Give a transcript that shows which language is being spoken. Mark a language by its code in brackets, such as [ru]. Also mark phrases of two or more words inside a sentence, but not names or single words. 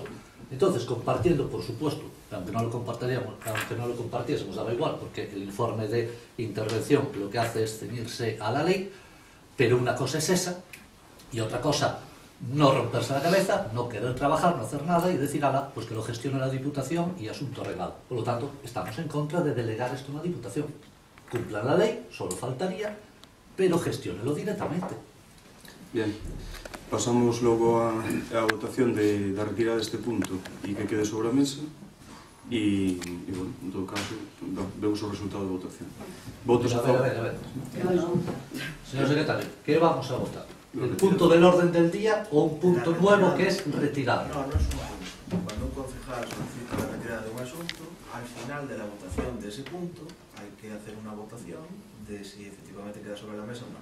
[es] Entonces, compartiendo, por supuesto, aunque no lo compartiésemos, daba igual, porque el informe de intervención lo que hace es ceñirse a la ley, pero una cosa es esa, y otra cosa, no romperse la cabeza, no querer trabajar, no hacer nada y decir, ala, pues que lo gestione la Diputación y asunto arreglado. Por lo tanto, estamos en contra de delegar esto a una Diputación. Cumplan la ley, solo faltaría, pero gestiónelo directamente. [gl] Bien, pasamos logo a votación da retirada deste punto e que quede sobre a mesa e bueno, en todo caso, vemos o resultado de votación. Votos a favor. [es] A ver. Señor secretario, ¿qué vamos a votar? ¿El punto del orden del día o un punto nuevo que es retirado? No, no es un punto. Cuando un concejal solicita la retirada de un asunto, al final de la votación de ese punto hay que hacer una votación de si efectivamente queda sobre la mesa o no.